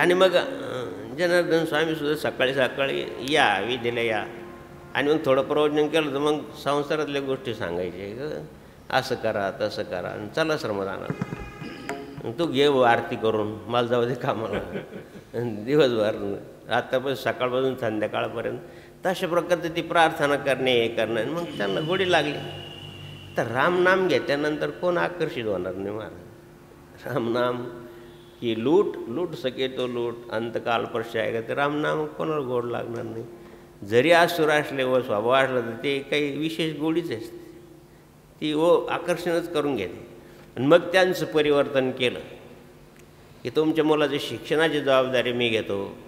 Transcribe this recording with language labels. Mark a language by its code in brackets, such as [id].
[mr] आणि मग जनार्दन स्वामीसुद्धा सकाळी सकाळी या विधीला या, आणि मग थोडं प्रवचन केलं तर मग संसारातल्या गोष्टी सांगायचे, असं करा तसं करा, आणि चला श्रमदानाला तू घे आरती करून, मला जाऊ दे कामाला. दिवसभर आतापासून सकाळपासून संध्याकाळपर्यंत तशा प्रकारचं ती प्रार्थना करणे, हे करणे. मग त्यांना गोडी लागली. तर रामनाम घेतल्यानंतर कोण आकर्षित होणार नाही महाराज. [hi] रामनाम की लूट सके तो लूट, अंतकाल पर जाएगा. [mr] ते रामनाम कोणाला गोड लागणार नाही. जरी आसुर असले व स्वभाव असला तर ते काही विशेष गोडीच असते, ती आकर्षणच करून घेते. आणि मग त्यांचं परिवर्तन केलं की तुमच्या मुलाची शिक्षणाची जबाबदारी मी घेतो.